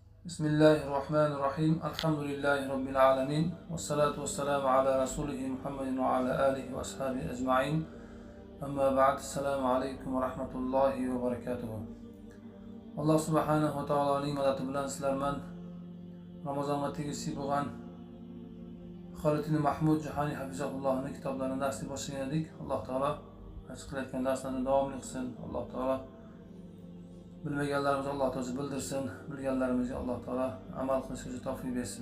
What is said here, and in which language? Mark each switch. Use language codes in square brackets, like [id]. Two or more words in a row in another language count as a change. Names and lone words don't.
[ar] بسم الله الرحمن الرحيم. الحمد لله رب العالمين. والصلاة والسلام على رسوله محمد وعلى آله وأصحابه أجمعين. أما بعد. السلام عليكم ورحمة الله وبركاته. [uz] Alloh [ar] سبحانه وتعالى [uz] madadi bilan sizlarman Ramazonga tegishli bo'lgan Xolid ibn Mahmud Jahoniy hafizahullohning kitoblarini darsga boshlagan edik. Alloh taolo nasib qilayotgan darslarni davomli qilsin. Alloh taolo bilmaganlarimizni Alloh taolo bildirsin, bilganlarimizga Alloh taolo amal qilishga tavfiq bersin.